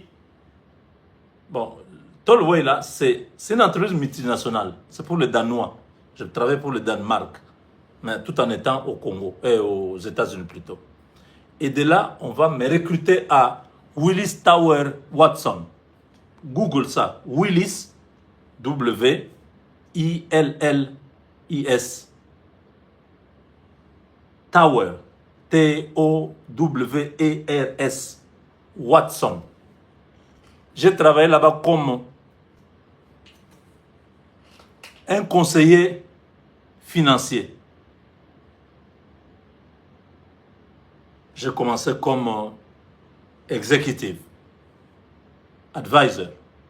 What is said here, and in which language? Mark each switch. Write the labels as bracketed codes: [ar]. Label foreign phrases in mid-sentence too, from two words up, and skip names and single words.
[fr] Bon, Tollway, là, c'est une entreprise multinationale. C'est pour les Danois. Je travaille pour le Danemark, mais tout en étant au Congo, et aux États-Unis plutôt. Et de là, on va me recruter à Willis Tower Watson. Google ça. Willis, W-I-L-L-I-S. Tower, T-O-W-E-R-S. Watson. J'ai travaillé là-bas comme un conseiller financier. J'ai commencé comme [en] executive, advisor.